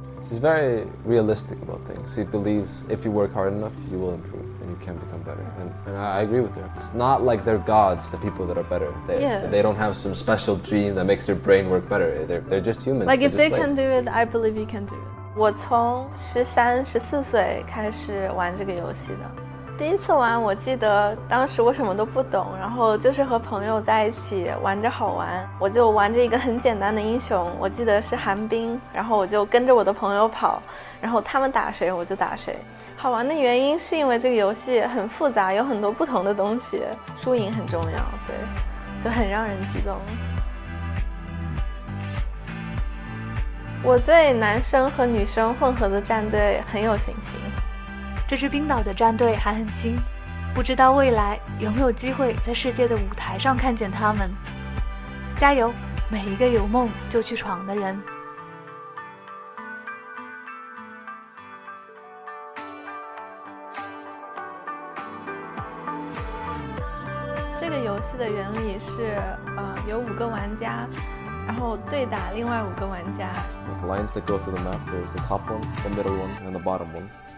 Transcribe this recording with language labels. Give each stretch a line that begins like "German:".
English: He's very realistic about things. He believes if you work hard enough, you will improve and you can become better. And I agree with her. It's not like they're gods, the people that are better. They don't have some special gene that makes their brain work better. They're just humans. Like if they can do it, I believe you can do it.
Chinese: 我从13、14岁开始玩这个游戏的。第一次玩，我记得当时我什么都不懂，然后就是和朋友在一起玩着好玩，我就玩着一个很简单的英雄，我记得是寒冰，然后我就跟着我的朋友跑，然后他们打谁我就打谁。好玩的原因是因为这个游戏很复杂，有很多不同的东西，输赢很重要，对，就很让人激动。我对男生和女生混合的战队很有信心。这支冰岛的战队还很新，不知道未来有没有机会在世界的舞台上看见他们。加油，每一个有梦就去闯的人。这个游戏的原理是，有5个玩家，然后对打另外5个玩家。
English: Like lines that go through the map. There's the top one, the middle one, and the bottom one.